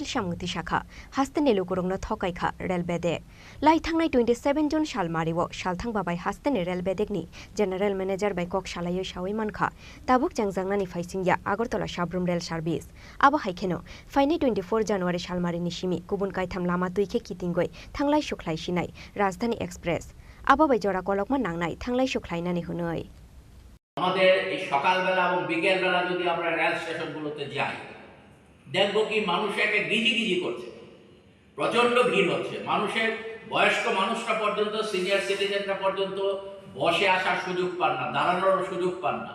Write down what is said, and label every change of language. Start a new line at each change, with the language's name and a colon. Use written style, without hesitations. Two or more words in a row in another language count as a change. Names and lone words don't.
Kok Borok: सामुंति साखा हास्तेनि लुकुरंनो थकाइखा रेल बेदेक लाइथांनाय 27 जन सालमारिव सालथां बाबाय हास्तेनि रेल बेदेकनि जेनेरेल मैनेजर बाय कक सालायै सावै मानखा ताबुक जांजांनानि फाइसिंया आगरतला साब्रुम रेल सार्भिस आबो हाइखेनो फाइनि 24 जानुवारि सालमारिनि सिमि गुबुन कायथाम लामा दुइखे कितिंगै थांलाय सुख्लायसिनाय राजधानी एक्सप्रेस आबो बाय जरा कलकमा नांनाय थांलाय सुख्लायनानै हुनै
Bangla: আমাদের এই সকালবেলা এবং বিকেলবেলা যদি আমরা রেল স্টেশনগুলোতে যাই দেখবো কি মানুষ একে গিজি করছে, প্রচণ্ড ভিড় হচ্ছে, মানুষের বয়স্ক মানুষরা পর্যন্ত, সিনিয়র সিটিজেনরা পর্যন্ত বসে আসার সুযোগ পান না, দাঁড়ানোর সুযোগ পান না।